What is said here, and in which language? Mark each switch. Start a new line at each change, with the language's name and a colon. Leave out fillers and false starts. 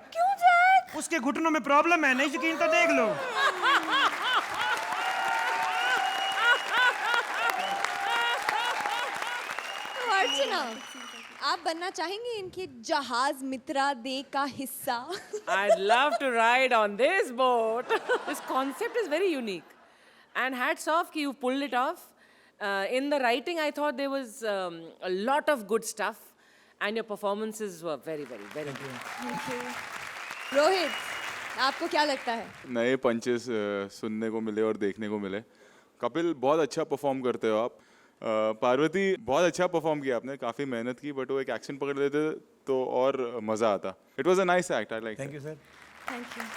Hindi: क्यों जैक? उसके घुटनों में प्रॉब्लम है, नहीं यकीन तो देख लो। अर्चना, आप बनना चाहेंगे इनके जहाज मित्रा दे का हिस्सा?
English: I'd love to ride on this boat. This concept is very unique. And hats off, you pulled it off. In the writing, I thought there was a lot of good stuff. and your performances were very, very, very good.
Hindi: Rohit, आपको क्या लगता है? नए punches सुनने को मिले और देखने को मिले. कपिल बहुत अच्छा परफॉर्म करते हो आप. पार्वती बहुत अच्छा परफॉर्म किया आपने, काफ़ी मेहनत की, बट वो एक एक्शन पकड़ लेते तो और मज़ा आता.
English: It was a nice act, I like. Thank you sir. Thank you.